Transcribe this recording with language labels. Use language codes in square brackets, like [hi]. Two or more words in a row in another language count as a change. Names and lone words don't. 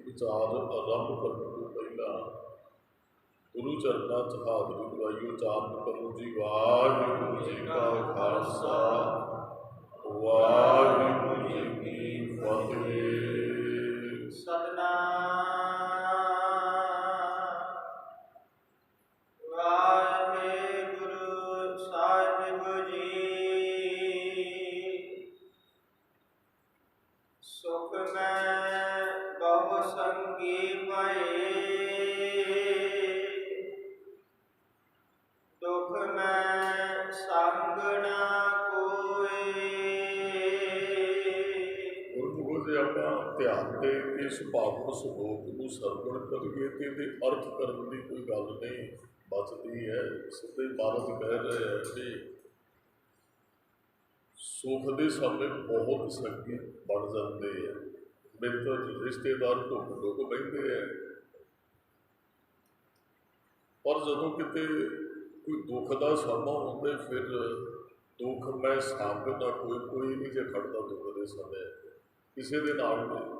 [pa] ਵਿਚਾਰ ਆਰੰਭ ਕਰਨ ਤੋਂ ਪਹਿਲਾਂ ਗੁਰੂ ਚਰਨਾਂ 'ਚ ਹਾਜ਼ਰੀ ਲਵਾਈਓ, ਉਚਾਰਨ ਕਰੋ ਜੀ। ਵਾਹਿਗੁਰੂ ਜੀ ਕਾ ਖਾਲਸਾ, ਵਾਹਿਗੁਰੂ ਜੀ ਕੀ ਫਤਿਹ। सतनाम सुख में बहु संगी भये, दुख में संग न कोई। ਗੁਰੂ ਜੇ ਆਪਾਂ ਧਿਆਨ ਦੇ ਇਸ ਪਾਵਨ ਸ਼ਲੋਕ ਨੂੰ ਸਰਵਣ ਕਰੀਏ ਤੇ ਇਹਦੇ ਅਰਥ ਕਰਨ ਦੀ ਕੋਈ ਗੱਲ ਨਹੀਂ ਬਚਦੀ ਹੈ। ਸਿੱਧੇ ਮਹਾਰਾਜ ਕਹਿ ਰਹੇ ਹੈ ਕਿ ਸੁਖ ਦੇ ਸਮੇਂ ਬਹੁਤ ਸੰਗੀ ਬਣ ਜਾਂਦੇ ਹੈ, ਮਿੱਤਰ ਰਿਸ਼ਤੇਦਾਰ ਢੁੱਕ ਢੁੱਕ ਬਹਿੰਦੇ ਹੈ, ਪਰ ਜਦੋਂ ਕਿਤੇ ਕੋਈ ਦੁੱਖ ਦਾ ਸਮਾਂ ਹੁੰਦਾ ਫਿਰ ਦੁੱਖ ਮੈਂ ਸੰਗ ਨਾ ਕੋਈ ਨਹੀਂ ਜੇ ਖੜਦਾ ਦੁੱਖ ਦੇ ਸਮੇਂ ਕਿਸੇ ਦੇ ਨਾਲ ਨਹੀਂ।